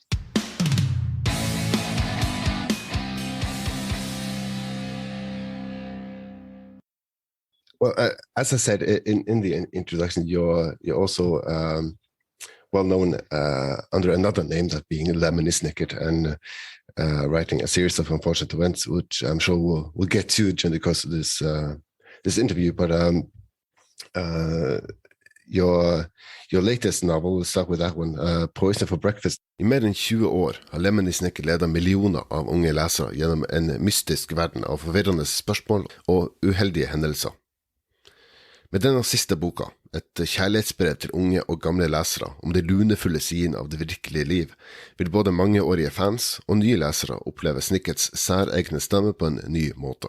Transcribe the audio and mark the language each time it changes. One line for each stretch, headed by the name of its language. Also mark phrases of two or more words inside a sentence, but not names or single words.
English: Well, as I said in the introduction, you're also well known under another name, that being Lemony Snicket, and writing a series of unfortunate events, which I'm sure we'll get to during the course of this interview. But your latest novel, let's start with that one, Poison for Breakfast.
Norwegian: I mer enn 20 år har Lemony Snicket ledet millioner av unge lesere gjennom en mystisk verden av forvirrende spørsmål og uheldige hendelser. Med denne siste boka, et kjærlighetsbrev til unge og gamle lesere om de lunefulle sidene av det virkelige liv, vil både mangeårige fans og nye lesere oppleve Snickets særegne stemme på en ny måte.